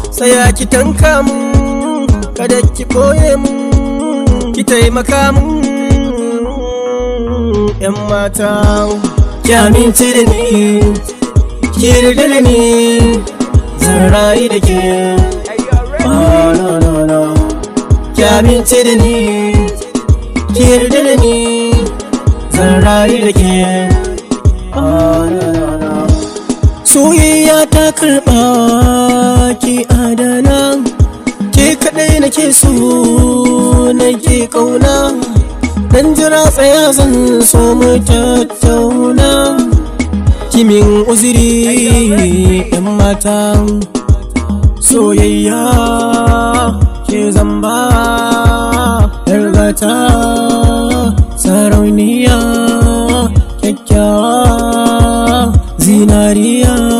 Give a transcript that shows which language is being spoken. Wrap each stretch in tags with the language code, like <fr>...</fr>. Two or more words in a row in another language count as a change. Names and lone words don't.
<ha>Tsaya ki tanka mun, kada ki ɓoye mun, ki taimaka mun, 'yan mata. Ki amince da ni, ki yarda da ni, zan rayu da ke.</ha> <en>Hey, yo, Red Sea. Ah, no, no, no.</en> <ha>Ki amince da ni, ki yarda da ni, zan rayu da ke.</ha> <en>Ah, no, no, no.</en> <ha>Soyayya ta karɓa ki adana, ke kaɗai nake so nake ƙauna. Dan jira tsaya zan so mu tattauna. Kimin uzuri 'yan mata, soyayya ke zamba, 'yar gata, sarauniya, kyakkyawa, zinariya.</ha>